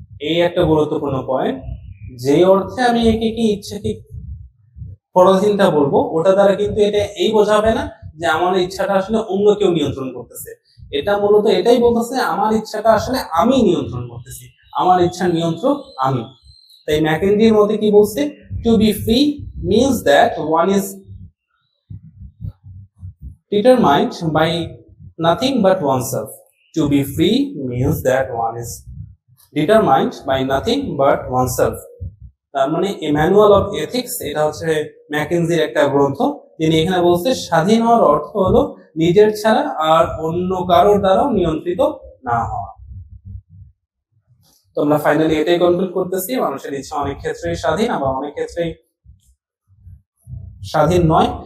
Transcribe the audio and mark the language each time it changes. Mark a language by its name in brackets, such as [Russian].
[Bangla] এই একটা গুরুত্বপূর্ণ পয়েন্ট। যে অর্থে আমি একে কি ইচ্ছাকে পরাধীনতা বলবো, ওটা দ্বারা কিন্তু এটা এই বোঝাবে না যে আমার ইচ্ছাটা আসলে অন্য কেউ নিয়ন্ত্রণ করতেছে। এটা মূলত এটাই বলতেছে আমার ইচ্ছাটা আসলে আমি নিয়ন্ত্রণ করতেছি, আমার ইচ্ছার নিয়ন্ত্রক আমি। তাই ম্যাকেনজির মতে কি বলছে, [English] To be free means that one is determined by nothing but oneself. To be free means that one is determined by nothing but oneself. [Bangla] তার মানে এ ম্যানুয়াল অফ এথিক্স, এটা হচ্ছে ম্যাকেনজির একটা গ্রন্থ। তিনি এখানে বলছে স্বাধীন হওয়ার অর্থ হলো নিজের ছাড়া আর অন্য কারোর দ্বারাও নিয়ন্ত্রিত না হওয়া। তো আমরা ফাইনালি এটাই কনক্লুড করতেছি, মানুষের ইচ্ছা অনেক ক্ষেত্রেই স্বাধীন, আবার অনেক ক্ষেত্রেই স্বাধীন নয়।